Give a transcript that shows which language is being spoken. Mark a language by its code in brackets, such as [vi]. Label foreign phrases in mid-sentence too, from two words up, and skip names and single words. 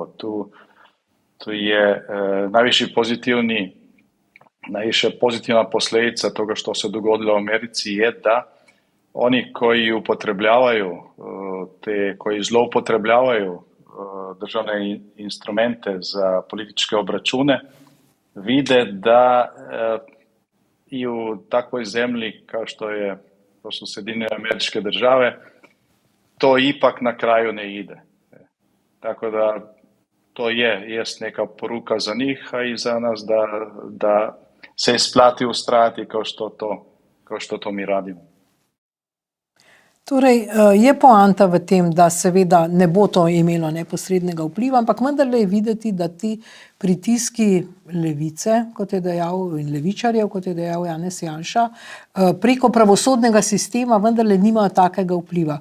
[hr] Tu je najviše pozitivna posljedica toga što se dogodilo u Americi je da oni koji upotrebljavaju, koji zloupotrebljavaju državne instrumente za političke obračune, vide da i u takvoj zemlji kao što su Sjedinjene Američke Države, to ipak na kraju ne ide. Tako da to jest neka poruka za njih, a i za nas da se isplati ustrajati kao što to mi radimo. [sl] Torej, je poanta v tem, da seveda ne bo to imelo neposrednega vpliva, ampak vendarle je videti, da ti pritiski levice, kot je dejal, in levičarjev, kot je dejal Janez Janša, preko pravosodnega sistema vendarle nimajo takega vpliva.